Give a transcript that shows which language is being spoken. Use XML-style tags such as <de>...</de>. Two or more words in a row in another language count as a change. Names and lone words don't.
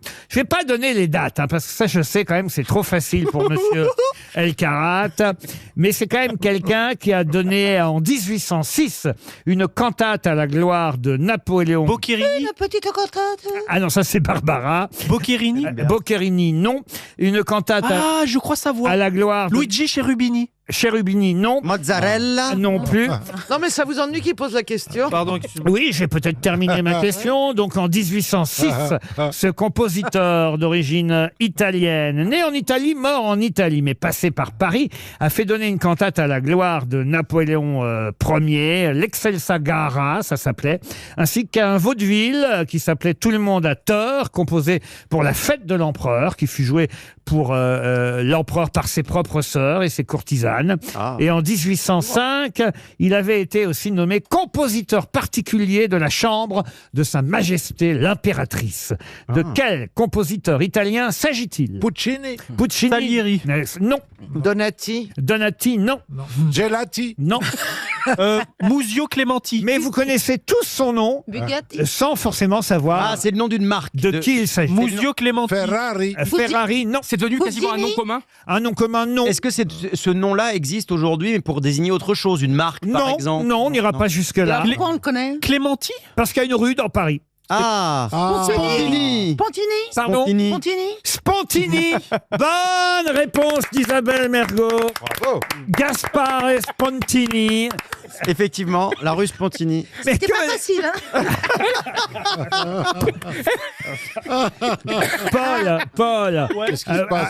<fr>Je vais pas donner les dates, parce que ça, je sais quand même que c'est trop facile pour monsieur Elkarat. Mais c'est quand même quelqu'un qui a donné en 1806 une cantate à la gloire de Napoléon. Boccherini. La petite cantate. Ah non, ça c'est Barbara. Boccherini. Boccherini, non. Une cantate Ah, je crois savoir. à la gloire de Luigi Cherubini. Cherubini, non. Mozzarella. Non plus. Non, mais ça vous ennuie qu'il pose la question? Pardon. Oui, j'ai peut-être terminé ma question. Donc en 1806, ce compositeur d'origine italienne, né en Italie, mort en Italie, mais passé par Paris, a fait donner une cantate à la gloire de Napoléon Ier, l'Excelsa Gara, ça s'appelait, ainsi qu'un vaudeville qui s'appelait Tout le monde a tort, composé pour la fête de l'empereur, qui fut joué pour l'empereur par ses propres sœurs et ses courtisanes. Et en 1805, il avait été aussi nommé compositeur particulier de la chambre de Sa Majesté l'impératrice. De quel compositeur italien s'agit-il? Puccini. Puccini. Salieri. Non. Donati. Donati, non. Gelati. Non. Muzio Clementi. Mais vous connaissez tous son nom Bugatti. sans forcément savoir Ah, c'est le nom d'une marque. de qui il s'agit. Muzio Clementi. Ferrari. Ferrari, non. C'est devenu quasiment un nom commun. Un nom commun, non. Est-ce que ce nom-là existe aujourd'hui, mais pour désigner autre chose, une marque, par Non, exemple? non, on n'ira pas jusque-là. Pourquoi on le connaît? Clementi. Parce qu'il y a une rue dans Paris. Ah, Spontini. Pontini. Pardon? Spontini. Pontini. Spontini. Bonne réponse d'Isabelle Mergo. Gaspard et Spontini. Effectivement, la rue Spontini. Mais C'était pas facile, hein? Paul. Qu'est-ce qui se passe,</fr>